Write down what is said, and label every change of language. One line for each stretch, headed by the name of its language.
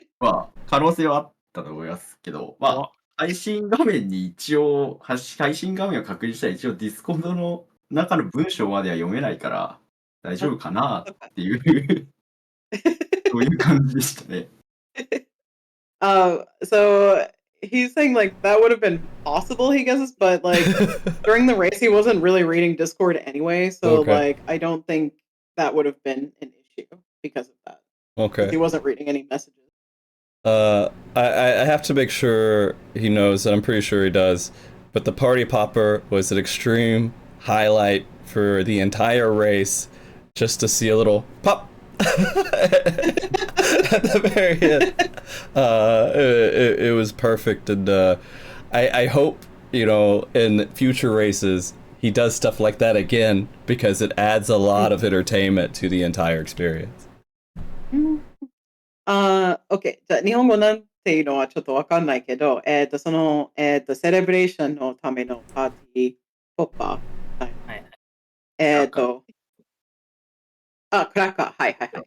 Japanese: 可能性はあったと思いますけど、配信画面に一応、配信画面を確認したら一応ディスコードの中の文章までは読めないから大丈夫かなっていうそういう感じでしたね。
English: So he's saying like that would have been possible, he guesses, but like during the race he wasn't really reading Discord anyway, so like I don't think that would have been an issue because of that. Okay. He wasn't reading any messages. I have to make sure he knows, and I'm pretty sure he does, but the party popper was an extreme highlight for the entire race, just to see a little pop at the very end. It was perfect, and I hope, in future races he does stuff like that again, because it adds a lot of entertainment to the entire experience. OK。
Japanese: じゃあ、日本語なんていうのはちょっとわかんないけど、その、セレブレーションのためのパーティーポッパー。クラッカー。はい。